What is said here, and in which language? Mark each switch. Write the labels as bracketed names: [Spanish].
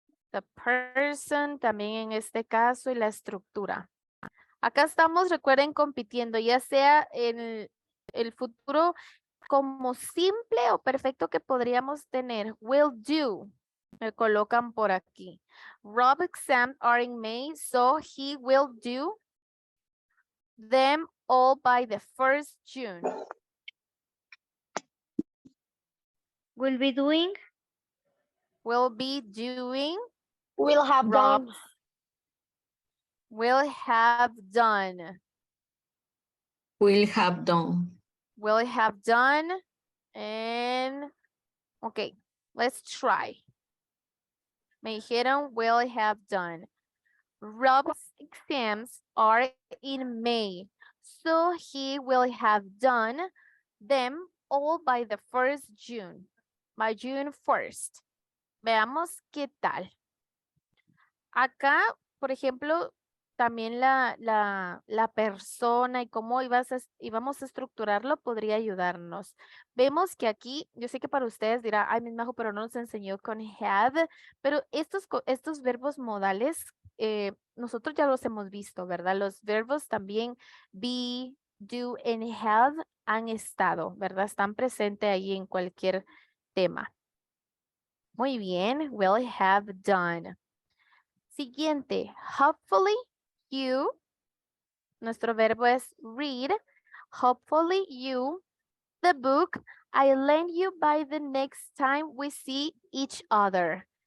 [English] The person [Spanish] también en este caso y la estructura. Acá estamos, recuerden, compitiendo, ya sea en el futuro como simple o perfecto que podríamos tener. [English] Will do. [Spanish] Me colocan por aquí. [English] Rob exams are in May, so he will do them all by the 1st June. Will be doing. Will be doing. Will have Rob done. will have done. Will have done. Will have done. And, okay, let's try. [Spanish] Me dijeron [English] will have done. Rob's exams are in May, so he will have done them all by the 1st June. By June 1st. [Spanish] Veamos qué tal. Acá, por ejemplo, también la persona y cómo íbamos a estructurarlo podría ayudarnos. Vemos que aquí, yo sé que para ustedes dirá, ay, Miss Majo, pero no nos enseñó con have, pero estos verbos modales, nosotros ya los hemos visto, ¿verdad? Los verbos también be, do, and have han estado, ¿verdad? Están presentes ahí en cualquier tema. Muy bien, [English] will have done. [Spanish] Siguiente, [English] hopefully you, [Spanish] nuestro verbo es [English] read, hopefully you, the book I lend you by the next time we see each other.